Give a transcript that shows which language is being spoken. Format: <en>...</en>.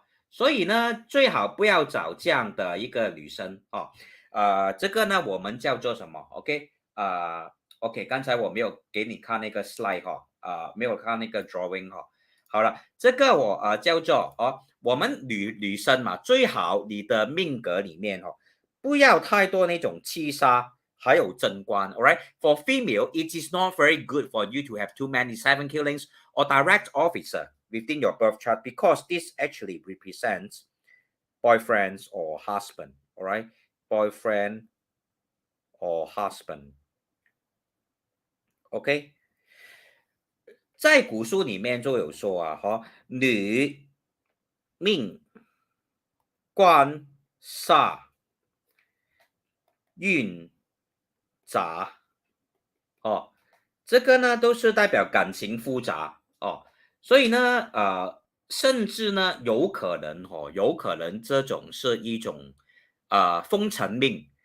<zh>所以呢，最好不要找这样的一个女生这个呢，我们叫做什么？OK，OK，刚才我没有给你看那个 slide 没有看那个 drawing 好了，这个我叫做我们女生嘛，最好你的命格里面不要太多那种七杀。还有正官 ，alright.</zh> <en>For female, it is not very good for you to have too many seven killings or direct officer within your birth chart because this actually represents boyfriends or husband, alright? Boyfriend or husband, OK?</en> <zh>在古书里面就有说女命官煞运杂这个呢都是代表感情复杂所以呢甚至呢有可能这种是一种风尘命。</zh>